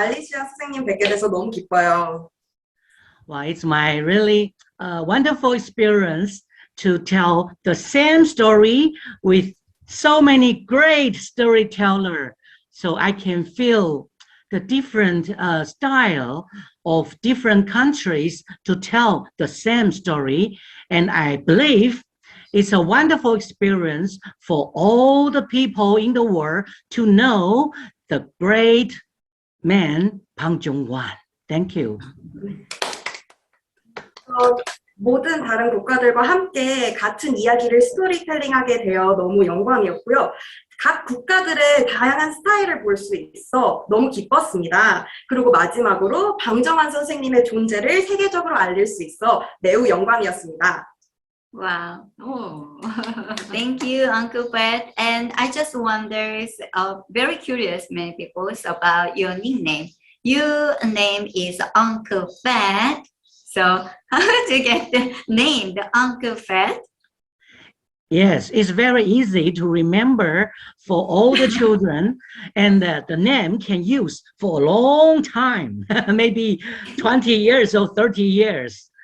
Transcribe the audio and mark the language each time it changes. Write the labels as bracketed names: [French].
[Korean] 알리시아 선생님 뵙게 돼서 너무 기뻐요. [English] Well, it's my really wonderful experience to tell the same story with so many great storytellers, so I can feel the different style of different countries to tell the same story. And I believe It's a wonderful experience for all the people in the world to know the great man, Bang Jung Hwan. Thank you. [Korean] 모든 다른 국가들과 함께 같은 이야기를 스토리텔링하게 되어 너무 영광이었고요. 각 국가들의 다양한 스타일을 볼 수 있어 너무 기뻤습니다. 그리고 마지막으로 방정환 선생님의 존재를 세계적으로 알릴 수 있어 매우 영광이었습니다. [English] Wow. [Korean] 오. [English] Thank you, Uncle Pat. And I just wonder, very curious, many people, about your nickname. Your name is Uncle Pat. So how did you get the name, the Uncle Fat? Yes, it's very easy to remember for all the children, and the name can use for a long time, maybe 20 years or 30 years.